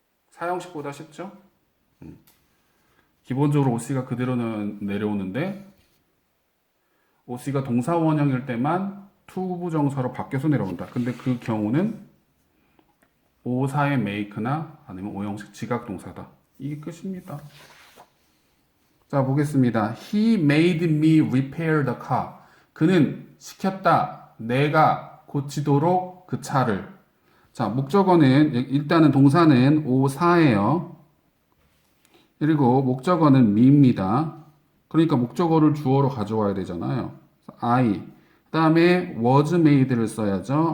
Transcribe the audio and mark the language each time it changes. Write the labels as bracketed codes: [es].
[ko] 사형식보다 쉽죠? 기본적으로 OC가 그대로는 내려오는데 OC가 동사 원형일 때만 투부정사로 바뀌어서 내려온다. 근데 그 경우는 오사의 make나 아니면 오형식 지각 동사다. 이게 끝입니다. 자, 보겠습니다. [en] He made me repair the car. [ko] 그는 시켰다. 내가 고치도록 그 차를. 자, 목적어는 일단은 동사는 오사예요. 그리고 목적어는 me입니다. 그러니까 목적어를 주어로 가져와야 되잖아요. [en] I. [ko] 그 다음에 [en] was made [ko] 를 써야죠.